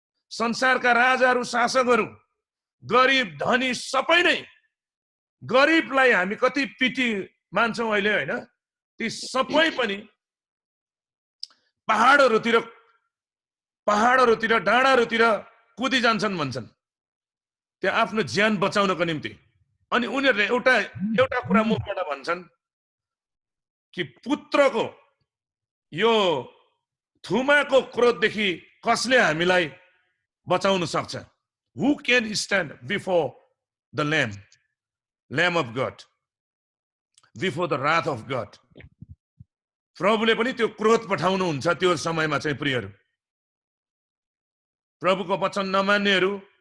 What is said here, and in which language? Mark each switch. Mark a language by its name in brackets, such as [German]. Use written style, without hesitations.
[Nepali] संसारका राजाहरू, शासकहरू, गरिब धनी सबै नै, गरिबलाई हामी कति पिटी मान्छौँ अहिले होइन, ती सबै पनि पहाडहरूतिर डाँडाहरूतिर कुदी जान्छन् भन्छन्, त्यो आफ्नो ज्यान बचाउनको निम्ति। अनि उनीहरूले एउटा कुरा मुखबाट भन्छन् कि पुत्रको यो थुमाको क्रोधदेखि कसले हामीलाई बचाउन सक्छ? [English] Who can stand before the Lamb of God, before the wrath of God? [Nepali] प्रभुले पनि त्यो क्रोध पठाउनुहुन्छ त्यो समयमा चाहिँ प्रियहरू। प्रभुको वचन नमान्नेहरू,